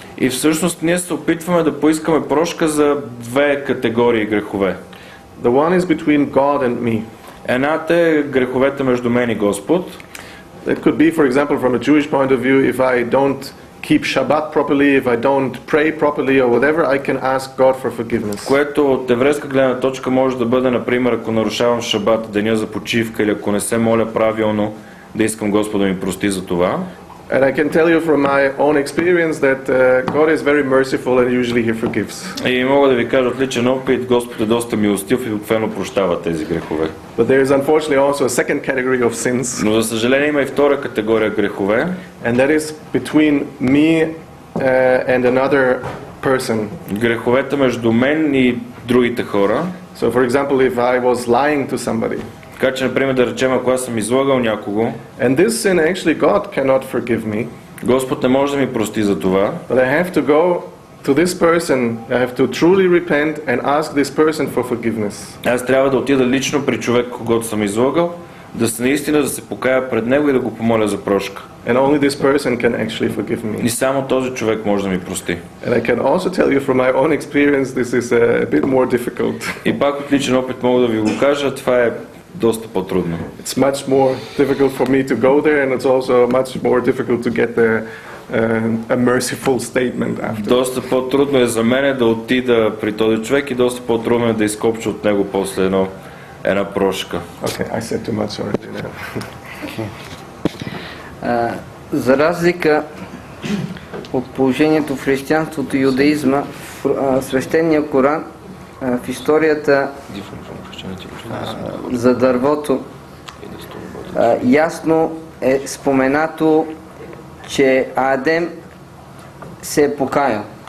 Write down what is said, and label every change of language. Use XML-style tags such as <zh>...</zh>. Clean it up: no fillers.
<bg>И всъщност ние се опитваме да поискаме прошка за две категории грехове.</bg> <en>The one is between God and me.</en> <bg>Едната е греховете между мен и Господ.</bg> <en>It could be, for example, from a Jewish point of view, if I don't keep Shabbat properly, if I don't pray properly or whatever, I can ask God for forgiveness.</en> <bg>Което от еврейска гледна точка може да бъде, например, ако нарушавам Шабат, деня за почивка, или ако не се моля правилно, да искам Господ да ми прости за това.</bg> <en>And I can tell you from my own experience that God is very merciful and usually He forgives.</en> <bg>И мога да ви кажа от личен опит, Господ е доста милостив и обикновено прощава тези грехове.</bg> <en>But there is unfortunately also a second category of sins.</en> <bg>Но за съжаление има и втора категория грехове.</bg> <en>And that is between me and another person.</en> <bg>Греховете между мен и другите хора.</bg> <en>So for example, if I was lying to somebody.</en> <bg>Така че, например, да речем, ако аз съм излагал някого,</bg> <en>and this sin actually God cannot forgive me.</en> <bg>Господ не може да ми прости за това.</bg> <en>But I have to go to this person, I have to truly repent and ask this person for forgiveness.</en> <bg>Аз трябва да отида лично при човек, когото съм излагал, наистина да се покая пред него и да го помоля за прошка.</bg> <en>And only this person can actually forgive me.</en> <bg>И само този човек може да ми прости.</bg> <en>And I can also tell you from my own experience, this is a bit more difficult.</en> <bg>И пак от личен опит мога да ви го кажа, това е доста по-трудно.</bg> <en>It's much more difficult for me to go there, and it's also much more difficult to get a merciful statement after.</en> <bg>Доста по-трудно е за мен да отида при този човек и доста по-трудно е да изкопча от него после една прошка.</bg> <en>Okay, I said too much already now.</en> <bg>За разлика от положението в християнството и юдаизма, в свещения Коран, в историята за дървото, ясно е споменато, че Адем се е покаял.</bg>